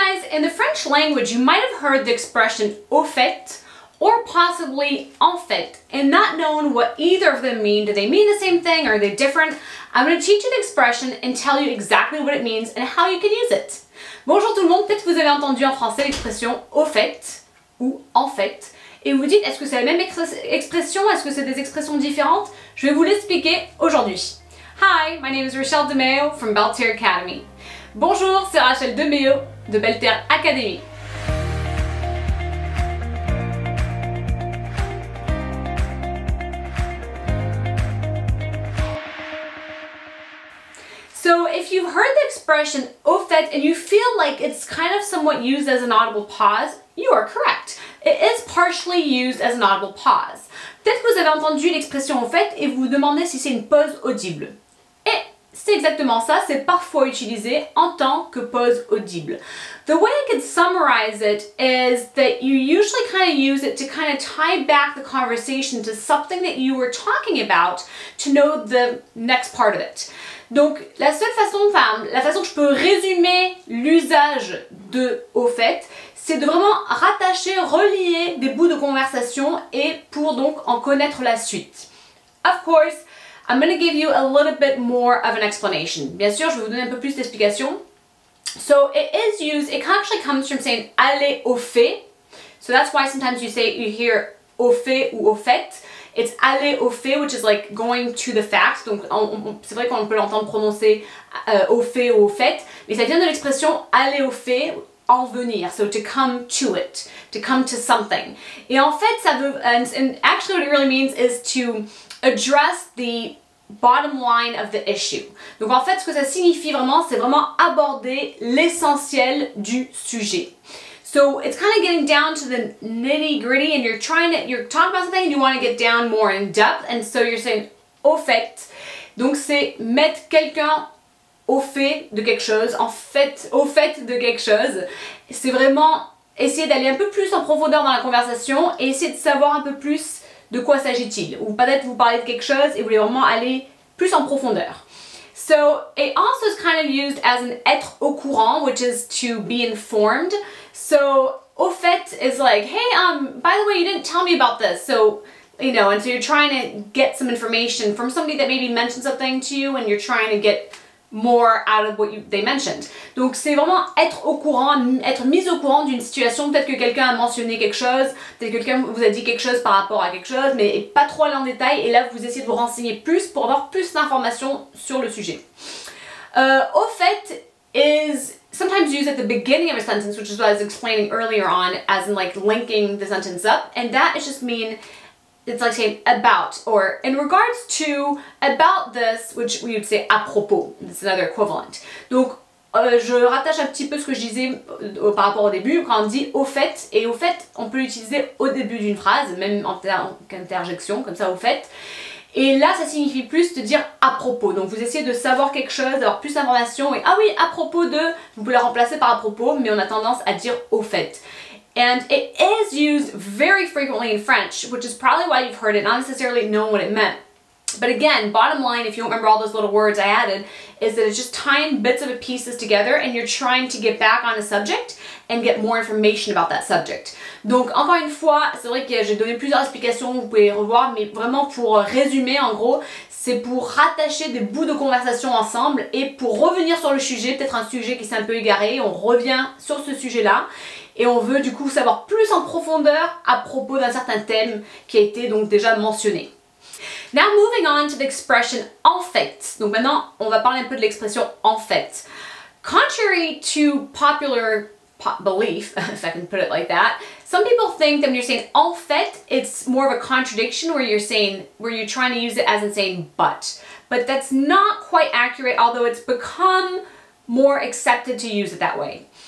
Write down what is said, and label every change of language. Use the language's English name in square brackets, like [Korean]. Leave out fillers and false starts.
[English] in the French language, you might have heard the expression au fait or possibly en fait and not known what either of them mean. Do they mean the same thing or are they different? I'm going to teach you the expression and tell you exactly what it means and how you can use it. [French] Bonjour tout le monde, peut-être que vous avez entendu en français l'expression au fait ou en fait et vous dites est-ce que c'est la même expression, est-ce que c'est des expressions différentes? Je vais vous l'expliquer aujourd'hui. [English] Hi, my name is Rachele DeMeo from Belle Terre Academy. [French] Bonjour, c'est Rachele DeMeo de Belle Terre Academy. [English] So if you've heard the expression au fait and you feel like it's kind of somewhat used as an audible pause, you are correct. It is partially used as an audible pause. [French] Peut-être que vous avez entendu l'expression au fait et vous vous demandez si c'est une pause audible. Et c'est exactement ça, c'est parfois utilisé en tant que pause audible. [English] The way I could summarize it is that you usually kind of use it to kind of tie back the conversation to something that you were talking about to know the next part of it. [French] Donc la seule façon, la façon que je peux résumer l'usage de au fait, c'est de vraiment rattacher, relier des bouts de conversation et pour donc en connaître la suite. [English] Of course, I'm going to give you a little bit more of an explanation. [French] Bien sûr, je vais vous donner un peu plus d'explication. [English] So it is used, it actually comes from saying [French] aller au fait. [English] So that's why sometimes you hear au fait ou au fait. It's aller au fait, which is like going to the fact. [French] Donc c'est vrai qu'on peut l'entendre prononcer au fait ou au fait, mais ça vient de l'expression aller au fait, en venir. [English] So to come to it, to come to something. [French] Et en fait, ça veut, [English] and actually what it really means is to address the bottom line of the issue. [French] Donc en fait, ce que ça signifie vraiment, c'est vraiment aborder l'essentiel du sujet. [English] So it's kind of getting down to the nitty-gritty and you're talking about something and you want to get down more in depth, and so you're saying au fait. [French] Donc c'est mettre quelqu'un au fait de quelque chose, au fait de quelque chose. C'est vraiment essayer d'aller un peu plus en profondeur dans la conversation et essayer de savoir un peu plus de quoi s'agit-il. Ou peut-être vous parlez de quelque chose et vous voulez vraiment aller plus en profondeur. [English] So it also is kind of used as an être au courant, which is to be informed. So au fait is like, hey, by the way, you didn't tell me about this. So, you know, and so you're trying to get some information from somebody that maybe mentioned something to you and you're trying to get more out of what they mentioned. [French] Donc c'est vraiment être au courant, être mis au courant d'une situation. Peut-être que quelqu'un a mentionné quelque chose, peut-être que quelqu'un vous a dit quelque chose par rapport à quelque chose, mais pas trop aller en détail, et là vous essayez de vous renseigner plus pour avoir plus d'informations sur le sujet. [English] Au fait is sometimes used at the beginning of a sentence, which is what I was explaining earlier on, as in like linking the sentence up, and that is just mean it's like saying about, or in regards to, about this, which we would say à propos. It's another equivalent. [French] Donc, je rattache un petit peu ce que je disais par rapport au début, quand on dit au fait, et au fait, on peut l'utiliser au début d'une phrase, même en interjection, comme ça, au fait. Et là, ça signifie plus de dire à propos. Donc, vous essayez de savoir quelque chose, d'avoir plus d'informations, et ah oui, à propos de, vous pouvez la remplacer par à propos, mais on a tendance à dire au fait. [English] And it is used very frequently in French, which is probably why you've heard it, not necessarily knowing what it meant. But again, bottom line, if you don't remember all those little words I added, is that it's just tying bits of pieces together and you're trying to get back on a subject and get more information about that subject. [French] Donc, encore une fois, c'est vrai que j'ai donné plusieurs explications, vous pouvez revoir, mais vraiment pour résumer, en gros, c'est pour rattacher des bouts de conversation ensemble et pour revenir sur le sujet, peut-être un sujet qui s'est un peu égaré, on revient sur ce sujet-là. Et on veut du coup savoir plus en profondeur à propos d'un certain thème qui a été donc déjà mentionné. [English] Now moving on to the expression [French] en fait. Donc maintenant on va parler un peu de l'expression en fait. [English] Contrary to popular belief, if I can put it like that, some people think that when you're saying en fait, it's more of a contradiction where you're trying to use it as in saying but. But that's not quite accurate, although it's become more accepted to use it that way.